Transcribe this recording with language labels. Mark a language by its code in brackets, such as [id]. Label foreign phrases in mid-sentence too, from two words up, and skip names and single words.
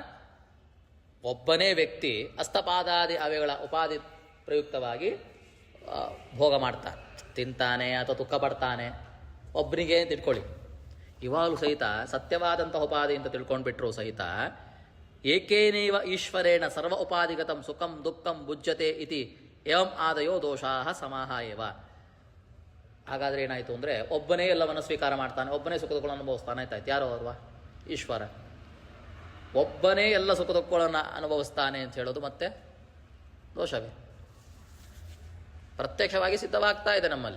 [kn] ಒಬ್ಬನೇ ವ್ಯಕ್ತಿ ಅಸ್ತಪಾದಾದಿ ಅವೆಗಳ ಉಪಾಧಿ ಪ್ರಯುಕ್ತವಾಗಿ ಭೋಗ ಮಾಡ್ತಾನೆ, ತಿಂತಾನೆ ಅಥವಾ ದುಃಖ ಪಡ್ತಾನೆ. ಒಬ್ಬನಿಗೆ ತಿಳ್ಕೊಳ್ಳಿ, ಇವಾಗಲೂ ಸಹಿತ ಸತ್ಯವಾದಂಥ ಉಪಾಧಿ ಅಂತ ತಿಳ್ಕೊಂಡ್ಬಿಟ್ರು ಸಹಿತ [sa] ಏಕೇನೇವ ಈಶ್ವರೇಣ ಸರ್ವ ಉಪಾಧಿಗತಂ ಸುಖಂ ದುಃಖಂ ಭುಜ್ಯತೆ ಇತಿ ಏವಂ ಆದಯೋ ದೋಷಾಹ ಸಮಾಹ ಏವ. [kn] ಹಾಗಾದ್ರೆ ಏನಾಯಿತು ಅಂದರೆ ಒಬ್ಬನೇ ಎಲ್ಲವನ್ನು ಸ್ವೀಕಾರ ಮಾಡ್ತಾನೆ, ಒಬ್ಬನೇ ಸುಖ ದುಃಖಗಳನ್ನು ಅನುಭವಿಸ್ತಾನೆ. ಆಯ್ತಾಯ್ತು, ಯಾರೋ ಅಲ್ವಾ? ಈಶ್ವರ. ಒಬ್ಬನೇ ಎಲ್ಲ ಸುಖ ದುಃಖಗಳನ್ನು ಅನುಭವಿಸ್ತಾನೆ ಅಂತ ಹೇಳೋದು ಮತ್ತೆ ದೋಷವೇ? ಪ್ರತ್ಯಕ್ಷವಾಗಿ ಸಿದ್ಧವಾಗ್ತಾ ಇದೆ ನಮ್ಮಲ್ಲಿ.